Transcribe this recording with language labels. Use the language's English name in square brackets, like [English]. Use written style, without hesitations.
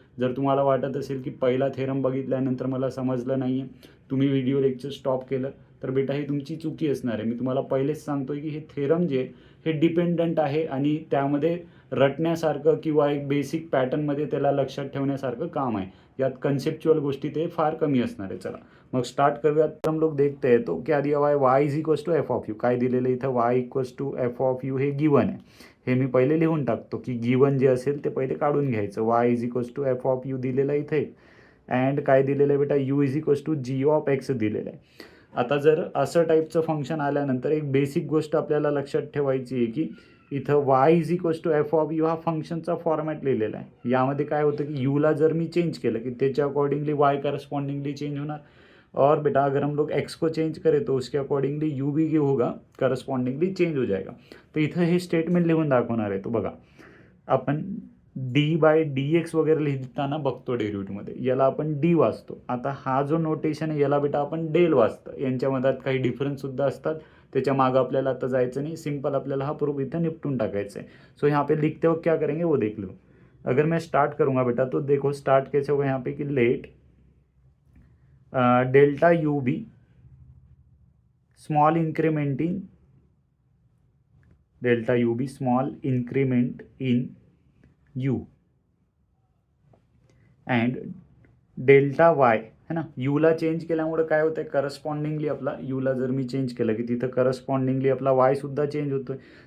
[Marathi] जर तुम्हाला वाटत असेल की पहिला थेरम बघितल्यानंतर मला समजलं नाही आहे, तुम्ही व्हिडिओ लेक्चर स्टॉप केलं, तर बेटा ही तुमची चुकी असणार आहे. मी तुम्हाला पहिलेच सांगतोय की हे थेरम जे हे डिपेंडंट आहे आणि त्यामध्ये रटण्यासारखं किंवा एक बेसिक पॅटर्नमध्ये त्याला लक्षात ठेवण्यासारखं काम आहे. यात कन्सेप्च्युअल गोष्टी ते फार कमी असणार आहे. चला मग स्टार्ट करूयात. [Hindi] तर हम लोग देखते हैं तो क्या दिया हुआ है, y is equals to F of you. [Marathi] काय दिलेलं इथं, y equals to F of you हे गिवन आहे. हे मी पहिले लिहून टाकतो की गिवन जे असेल ते पहिले काढून घ्यायचं. y is equals to F of you दिलेलं आहे इथे, अँड काय दिलेलं आहे बेटा, u is equals to G of x दिलेलं आहे. आता जर असं टाईपचं फंक्शन आल्यानंतर एक बेसिक गोष्ट आपल्याला लक्षात ठेवायची आहे की इथं y is equals to F of you हा फंक्शनचा फॉर्मॅट लिहिलेला आहे. यामध्ये काय होतं की यूला जर मी चेंज केलं की त्याच्या अकॉर्डिंगली y करस्पॉन्डिंगली चेंज होणार, [Hindi] और बेटा अगर हम लोग x को चेंज करें तो उसके अकॉर्डिंगली u भी क्या होगा, करस्पॉन्डिंगली चेंज हो जाएगा. [Marathi] तर इथं हे स्टेटमेंट लिहून दाखवणार आहे. तो बघा, आपण dy/dx वगैरे लिहिताना बघतो डेरिव्हेटिव्हमध्ये, याला आपण डी वाचतो. आता हा जो नोटेशन आहे याला बेटा आपण डेल वाचतं. यांच्यामध्ये काही डिफरन्ससुद्धा असतात, त्याच्या मागं आपल्याला आता जायचं नाही. सिंपल आपल्याला हा प्रूफ इथं निपटून टाकायचा है. [Hindi] सो यहाँ पे लिखते वक्त क्या करेंगे वो देख लो. अगर मैं स्टार्ट करूँगा बेटा तो देखो स्टार्ट कैसे होगा यहाँ पे कि [English] let delta u be small increment in delta u be small increment in u and delta y [Hindi] है ना. [Marathi] यूला चेंज केल्यामुळे काय होतं आहे, करस्पॉन्डिंगली आपला यूला जर मी चेंज केलं की तिथं करस्पॉन्डिंगली आपला वायसुद्धा चेंज होतो आहे.